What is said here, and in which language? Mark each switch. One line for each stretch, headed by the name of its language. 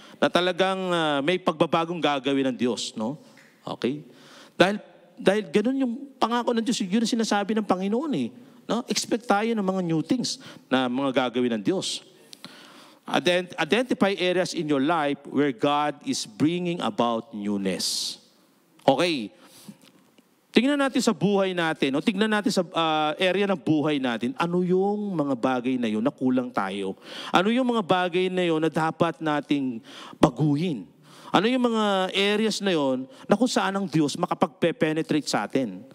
Filipino: Na talagang may pagbabagong gagawin ng Diyos, no? Okay? Dahil ganun yung pangako ng Diyos, yun ang sinasabi ng Panginoon No? Expect tayo ng mga new things na mga gagawin ng Diyos.
English: Identify areas in your life where God is bringing about newness. Okay.
Filipino: Tingnan natin sa buhay natin, o tingnan natin sa area ng buhay natin, ano yung mga bagay na yun na kulang tayo? Ano yung mga bagay na yun na dapat nating baguhin? Ano yung mga areas na yon na kung saan ang Diyos makapag-penetrate sa atin?